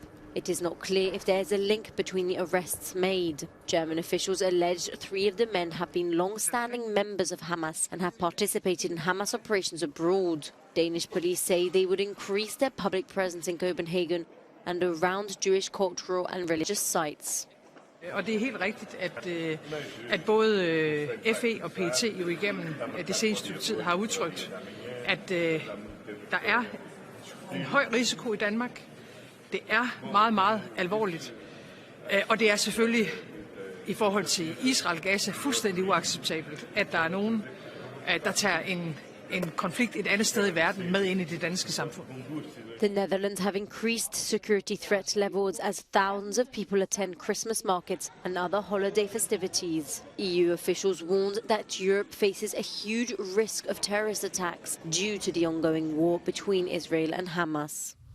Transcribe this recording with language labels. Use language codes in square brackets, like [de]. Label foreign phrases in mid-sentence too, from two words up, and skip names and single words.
[en] It is not clear if there is a link between the arrests made. German officials allege 3 of the men have been long-standing members of Hamas and have participated in Hamas operations abroad. Danish police say they would increase their public presence in Copenhagen and around Jewish cultural and religious sites. [da] Og det helt rigtigt, at både FE og PET jo igennem det seneste tid har udtrykt, at der er en høj risiko i Danmark. Det er meget, meget alvorligt. Og det er selvfølgelig i forhold til Israel-Gaza fuldstændig uacceptabelt, at der er nogen, der tager en konflikt et andet sted i verden med ind i det danske samfund. [en] The Netherlands have increased security threat levels as thousands of people attend Christmas markets and other holiday festivities. EU officials warned that Europe faces a huge risk of terrorist attacks due to the ongoing war between Israel and Hamas.